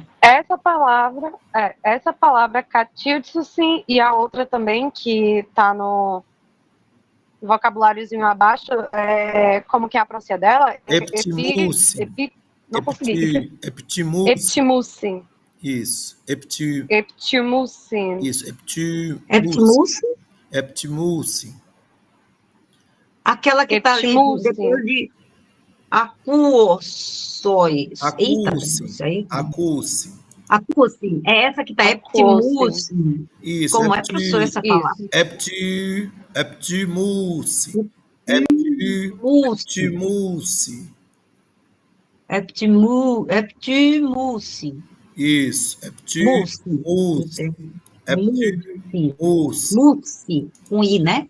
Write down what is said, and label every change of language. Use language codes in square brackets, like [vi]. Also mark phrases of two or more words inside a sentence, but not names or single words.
[pt] Essa palavra catitsusin e a outra também que está no vocabuláriozinho abaixo, como que é a pronúncia dela? Eptimulsin. Não consegui. Eptimulsin. Eptimulsin. Isso. Eptimulsin. Isso. Eptimulsin? Eptimulsin. Aquela que está ali depois de acuoções. Acuosim. Acuosim. É essa que está eptimulsin. Isso. Como é, professor, essa palavra? Eptimulsin. Eptimulsin. Isso. Mulsi. Com I, né?